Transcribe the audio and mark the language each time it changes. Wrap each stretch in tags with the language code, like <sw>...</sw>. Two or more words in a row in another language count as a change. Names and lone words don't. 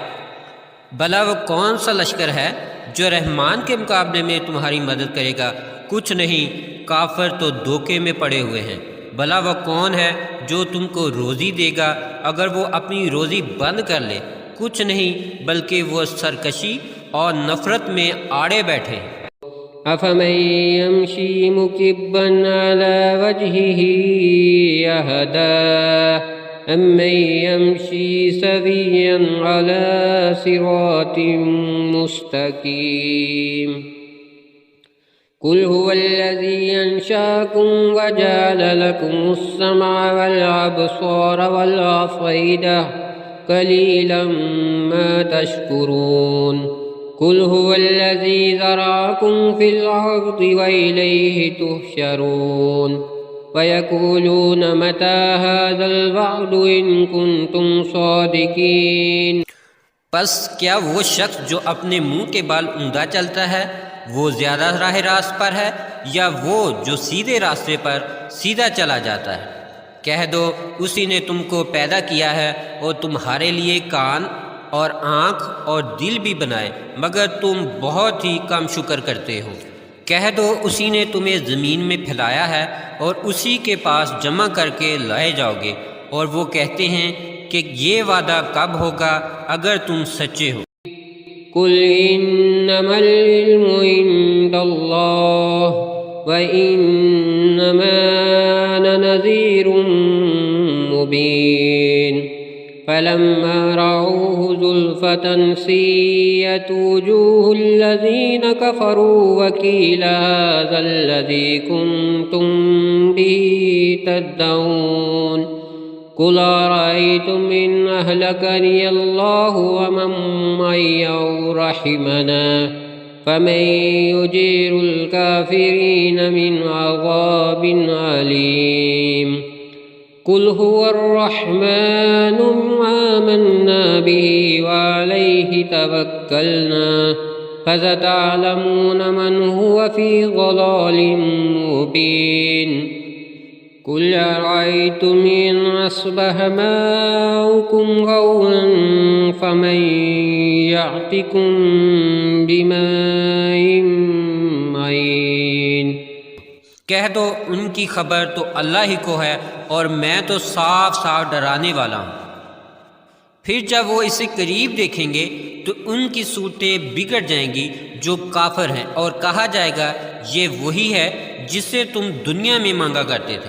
<ur>بھلا وہ کون سا لشکر ہے جو رحمان کے مقابلے میں تمہاری مدد کرے گا? کچھ نہیں، کافر تو دھوکے میں پڑے ہوئے ہیں. بھلا وہ کون ہے جو تم کو روزی دے گا اگر وہ اپنی روزی بند کر لے? کچھ نہیں، بلکہ وہ سرکشی اور نفرت میں آڑے بیٹھے.</ur> <ar>أفمن يمشي مكبا على وجهه أهدى أمن يمشي سويا على صراط مستقيم. قل هو الذي أنشأكم وجعل لكم السمع والأبصار والأفئدة قليلا ما تشكرون. قل هو الذي ذرأكم في الأرض وإليه تحشرون. ويقولون متى هذا الوعد إن كنتم صادقين.</ar> <ur>بس کیا وہ شخص جو اپنے منہ کے بال اوندھا چلتا ہے وہ زیادہ راہ راست پر ہے، یا وہ جو سیدھے راستے پر سیدھا چلا جاتا ہے? کہہ دو، اسی نے تم کو پیدا کیا ہے اور تمہارے لیے کان اور آنکھ اور دل بھی بنائے، مگر تم بہت ہی کم شکر کرتے ہو. کہہ دو، اسی نے تمہیں زمین میں پھیلایا ہے اور اسی کے پاس جمع کر کے لائے جاؤ گے. اور وہ کہتے ہیں کہ یہ وعدہ کب ہوگا اگر تم سچے ہو.</ur> <ar>قل إنما العلم عند الله وإنما أنا نذير مبين. فلما رأوه زلفة سيئت وجوه الذين كفروا وقيل هذا الذي كنتم به تدعون. قل أرأيتم إن أهلكني الله ومن معي أو رحمنا فمن يجير الكافرين من عذاب أليم. قل هو الرحمن آمنا به وعليه توكلنا فستعلمون من هو في ضلال مبين. قل أرأيتم إن أصبح ماؤكم غورا فمن يأتيكم بماء معين.</ar> <ur>کہہ دو، ان کی خبر تو اللہ ہی کو ہے اور میں تو صاف صاف ڈرانے والا ہوں. پھر جب وہ اسے قریب دیکھیں گے تو ان کی صورتیں بگڑ جائیں گی جو کافر ہیں، اور کہا جائے گا یہ وہی ہے جسے تم دنیا میں مانگا کرتے تھے.</ur>